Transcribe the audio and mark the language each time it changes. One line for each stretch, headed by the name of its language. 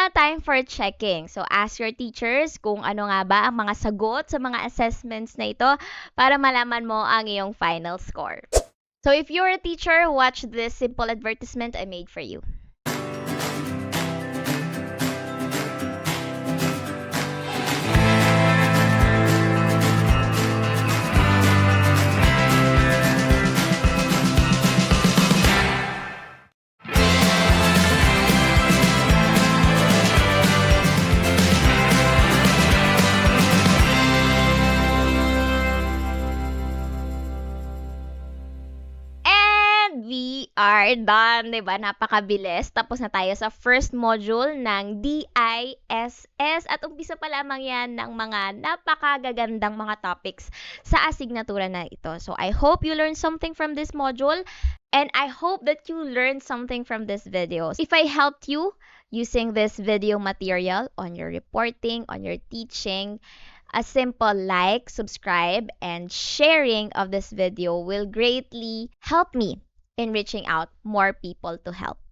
English: time for checking. So, ask your teachers
Filipino: kung ano nga ba ang mga sagot sa mga assessments na ito para malaman mo ang iyong final score.
English: So, if you're a teacher, watch this simple advertisement I made for you. We are done, 'di ba?
Filipino: Napakabilis. Tapos na tayo sa
English: first module
Filipino: ng DISS at umpisa pa lamang 'yan ng mga napakagagandang mga topics sa asignatura na ito.
English: So I hope you learned something from this module and I hope that you learned something from this video. If I helped you using this video material on your reporting, on your teaching, a simple like, subscribe, and sharing of this video will greatly help me in reaching out more people to help.